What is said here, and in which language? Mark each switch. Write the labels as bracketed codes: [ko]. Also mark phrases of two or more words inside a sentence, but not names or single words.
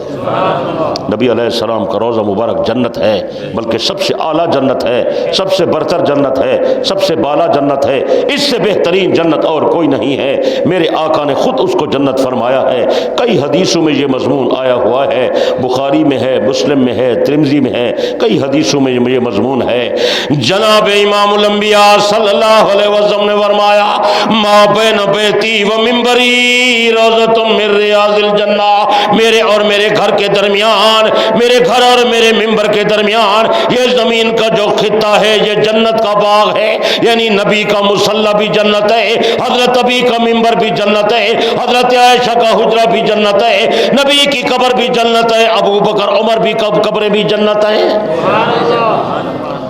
[ur] نبی علیہ السلام کا روضہ مبارک جنت ہے، بلکہ سب سے اعلیٰ جنت ہے، سب سے برتر جنت ہے، سب سے بالا جنت ہے، اس سے بہترین جنت اور کوئی نہیں ہے۔ میرے آقا نے خود اس کو جنت فرمایا ہے۔ کئی حدیثوں میں یہ مضمون آیا ہوا ہے، بخاری میں ہے، مسلم میں ہے، ترمذی میں ہے، کئی حدیثوں میں یہ مضمون ہے۔ جناب امام الانبیاء [ar] صلی اللہ علیہ وسلم [ur] نے فرمایا [ar] ما بین بیتی و منبری روضۃ من ریاض الجنہ، [ur] میرے اور میرے گھر کے درمیان، میرے گھر اور میرے منبر کے درمیان یہ زمین کا جو خطہ ہے یہ جنت کا باغ ہے، یعنی نبی کا مصلی بھی جنت ہے، حضرت ابی کا منبر بھی جنت ہے، حضرت عائشہ کا حجرہ بھی جنت ہے، نبی کی قبر بھی جنت ہے، ابو بکر عمر بھی قبریں بھی جنت ہیں۔